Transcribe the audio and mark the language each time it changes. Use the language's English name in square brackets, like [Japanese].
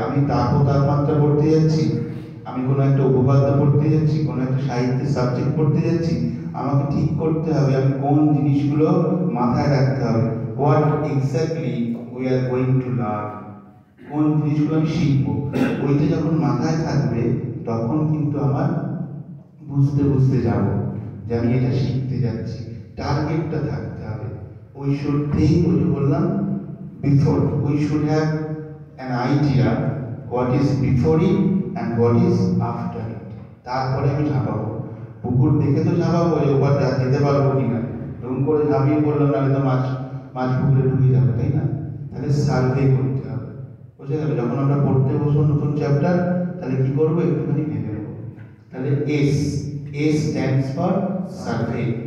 [Bangla] আমি তাপমাত্রা পড়তে যাচ্ছি, আমি কোনো একটা উপপাদ্য পড়তে যাচ্ছি, কোনো একটা সাহিত্যের সাবজেক্ট পড়তে যাচ্ছি, আমাকে ঠিক করতে হবে আমি কোন জিনিসগুলো মাথায় রাখতে হবে। [English] what exactly we are going to learn, [Bangla] কোন জিনিসগুলো আমি শিখবো, ওইটা যখন মাথায় থাকবে তখন কিন্তু আমার বুঝতে বুঝতে যাব যে আমি এটা শিখতে যাচ্ছি। টার্গেটটা থাকতে হবে। [English] we should think, [Bangla] ওই যে বললাম [English] Before, we should have an idea what is before it and what is after it. [Bangla] তারপরে আমি ঝাঁপাবো। পুকুর দেখে তো ঝাঁপাবো যে ওপার যেতে পারবো কিনা, এরকম করে ঝাঁপিয়ে পড়লাম, নাহলে তো মাছ পুকুরে ঢুকে যাবে, তাই না? তাহলে সার্ভে করতে হবে, বুঝে গেল? যখন আমরা পড়তে বসবো নতুন চ্যাপ্টার, তাহলে কি করবো? একটুখানি ভেবে নেবো। তাহলে [English] S stands for survey.